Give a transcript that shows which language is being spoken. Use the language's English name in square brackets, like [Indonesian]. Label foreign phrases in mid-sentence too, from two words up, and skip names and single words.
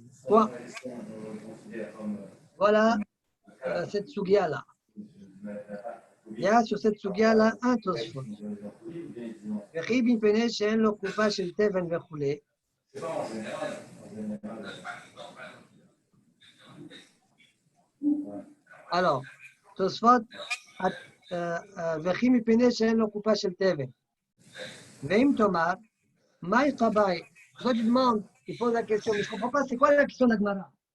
[French] Quoi? Voilà cette sugia-là. Il y a sur cette sugia-là un tosfot. Alors, [Hebrew] Tosfot, וכי מפני שאין לו קופה של תבן. ואם תאמר, מהי קבאי? [French] זאת demande, il pose la question, mais je ne comprends pas, c'est quoi la question de la Gemara?